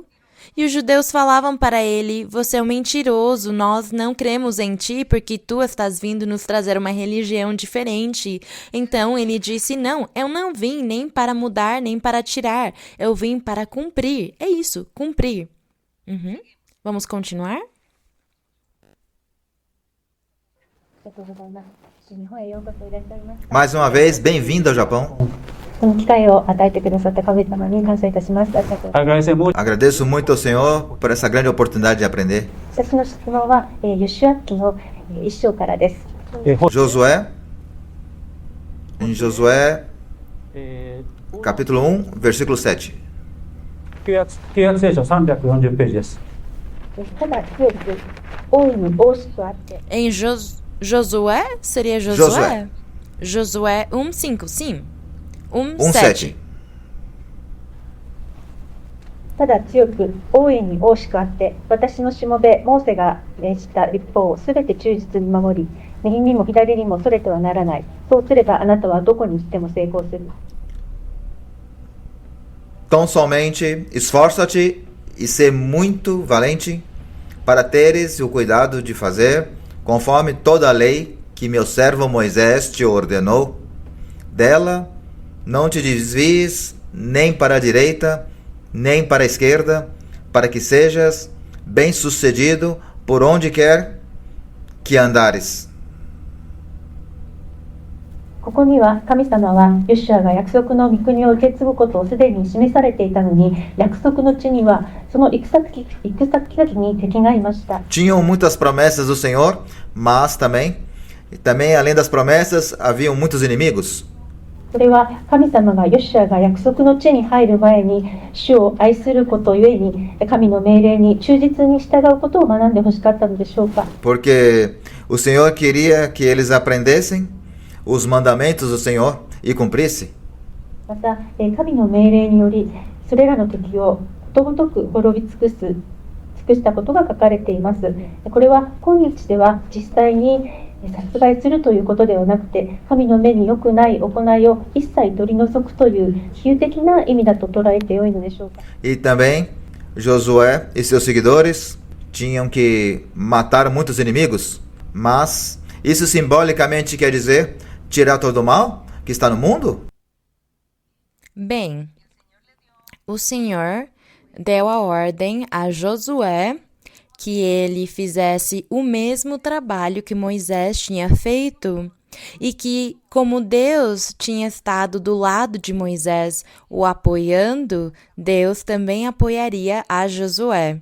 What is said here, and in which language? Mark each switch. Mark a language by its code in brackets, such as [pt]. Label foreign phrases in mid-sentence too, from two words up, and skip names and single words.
[pt] E os judeus falavam para ele: Você é um mentiroso, nós não cremos em ti porque tu estás vindo nos trazer uma religião diferente. Então ele disse: Não, eu não vim nem para mudar, nem para tirar. Eu vim para cumprir. É isso, cumprir. Vamos continuar? [ja] ありがとうございます。日本へようこそいらっしゃいました。 [pt] Mais uma vez, bem-vindo ao Japão. [ja] この機会を与えてくださった神様に感謝いたします。ありがとうございます。 [pt] Agradecer muito. Agradeço muito ao Senhor por essa grande oportunidade de aprender. [ja] 私の質問は、ヨシュア記の1章からです。 [pt] Josué, em Josué, えー capítulo 1, versículo 7. [ja] 旧約聖書340ページです。ただ強く大いに大しくあって [pt] Em Josué? Seria Josué? Josué 1:5, sim. 1:7. [ja] ただ強く大いに大しくあって私のしもべモーセが命じた立法をすべて忠実に守り右にも左にもそれてはならない。そうすればあなたはどこに行っても成功する。 [pt] Tão somente esforça-te e sê muito valente para teres o cuidado de fazer conforme toda a lei que meu servo Moisés te ordenou. Dela não te desvies nem para a direita, nem para a esquerda, para que sejas bem-sucedido por onde quer que andares. [ja] ここには神様はヨシュアが約束の御国を受け継ぐことをすでに示されていたのに約束の地にはその行く先々に敵がいました。 [pt] Tinham muitas promessas do Senhor, mas também além das promessas, haviam muitos inimigos. [ja] それは神様がヨシュアが約束の地に入る前に主を愛することゆえに神の命令に忠実に従うことを学んでほしかったのでしょうか。 [pt] Porque o Senhor queria que eles aprendessem os mandamentos do Senhor e cumprissem. [ja] また神の命令によりそれらの敵をことごとく滅び尽くしたことが書かれています。これは今日では実際に殺害するということではなくて神の目に良くない行いを一切取り除くという比喩的な意味だと捉えてよいのでしょうか。 [pt] E também Josué e seus seguidores tinham que matar muitos inimigos, mas isso simbolicamente quer dizer tirar todo o mal que está no mundo? Bem, o Senhor deu a ordem a Josué que ele fizesse o mesmo trabalho que Moisés tinha feito e que, como Deus tinha estado do lado de Moisés o apoiando, Deus também apoiaria a Josué.